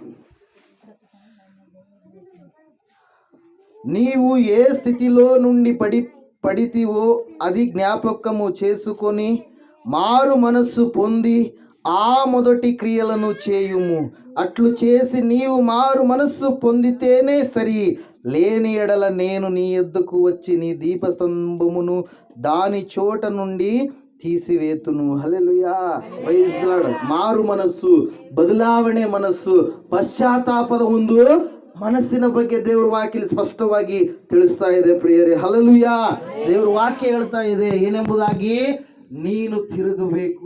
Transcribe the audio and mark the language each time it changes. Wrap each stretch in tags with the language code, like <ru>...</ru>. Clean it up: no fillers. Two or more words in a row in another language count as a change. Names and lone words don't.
<te>నీవు ఏ స్థితిలో నుండి పడితివో అది జ్ఞాపకము చేసుకొని మారు మనస్సు పొంది ఆ మొదటి క్రియలను చేయుము. అట్లు చేసి నీవు మారు మనస్సు పొందితేనే సరి, లేని ఎడల నేను నీ యొద్దకు వచ్చి నీ దీపస్తంభమును దాని చోట నుండి తీసివేతును.</te> <en>ಹಲ್ಲೆಲೂಯಾ. Praise the Lord.</en> <kn>ಮಾರು ಮನಸ್ಸು, ಬದಲಾವಣೆ ಮನಸ್ಸು, ಪಶ್ಚಾತ್ತಾಪದ ಒಂದು ಮನಸ್ಸಿನ ಬಗ್ಗೆ ದೇವರ ವಾಕ್ಯ ಸ್ಪಷ್ಟವಾಗಿ ತಿಳಿಸ್ತಾ ಇದೆ ಪ್ರಿಯರೇ. ಹಲ್ಲೆಲೂಯಾ. ದೇವರ ವಾಕ್ಯ ಹೇಳ್ತಾ ಇದೆ ಏನೆಂಬುದಾಗಿ, ನೀನು ತಿರುಗಬೇಕು.</kn>